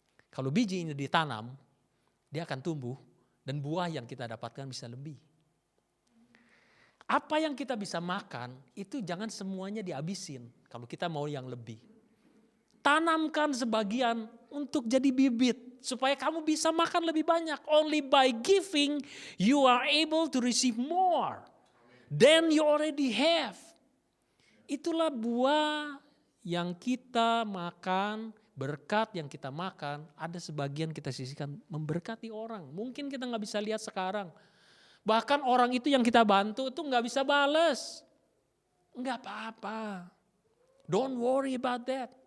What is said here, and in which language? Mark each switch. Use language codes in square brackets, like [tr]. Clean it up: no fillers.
[id] Kalau biji ini ditanam, dia akan tumbuh dan buah yang kita dapatkan bisa lebih. Apa yang kita bisa makan itu jangan semuanya dihabisin kalau kita mau yang lebih. Tanamkan sebagian untuk jadi bibit supaya kamu bisa makan lebih banyak. [en] Only by giving you are able to receive more than you already have. [id] Itulah buah yang kita makan, berkat yang kita makan, ada sebagian kita sisihkan memberkati orang. Mungkin kita nggak bisa lihat sekarang. Bahkan orang itu yang kita bantu itu nggak bisa balas. Nggak apa-apa. [en] Don't worry about that.